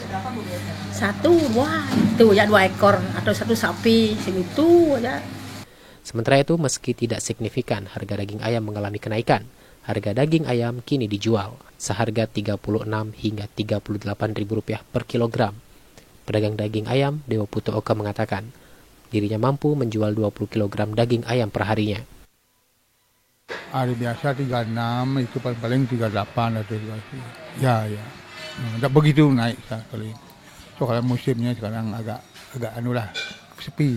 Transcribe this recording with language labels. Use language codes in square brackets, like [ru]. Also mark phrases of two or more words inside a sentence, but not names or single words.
[id] Satu, wah itu ya 2 ekor atau 1 sapi, segitu aja. Sementara itu, meski tidak signifikan, harga daging ayam mengalami kenaikan. Harga daging ayam kini dijual seharga Rp36 hingga Rp38.000 per kilogram. Pedagang daging ayam, Dewa Putu Oka, mengatakan dirinya mampu menjual 20 kg daging ayam per harinya. Hari biasa 36, itu paling 38 atau 30. Ya. Tidak begitu naik sekali. So kalau musimnya sekarang agak sepi.